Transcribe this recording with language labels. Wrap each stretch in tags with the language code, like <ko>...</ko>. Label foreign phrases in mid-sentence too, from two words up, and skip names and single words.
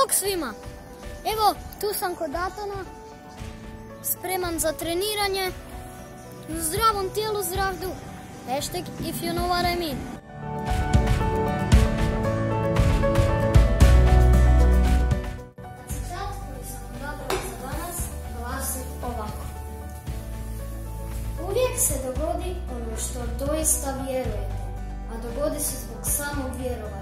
<hr>svima! Evo, tu sam kod Atana, spreman za treniranje. U zdravom tijelu, zdrav duh.</hr> <en>Hashtag if you know what I mean.</en> <hr>Citat koji sam odabrao za danas glasi ovako. Uvijek se dogodi ono što doista vjerujete, a dogodi se zbog samog vjerovanja.</hr>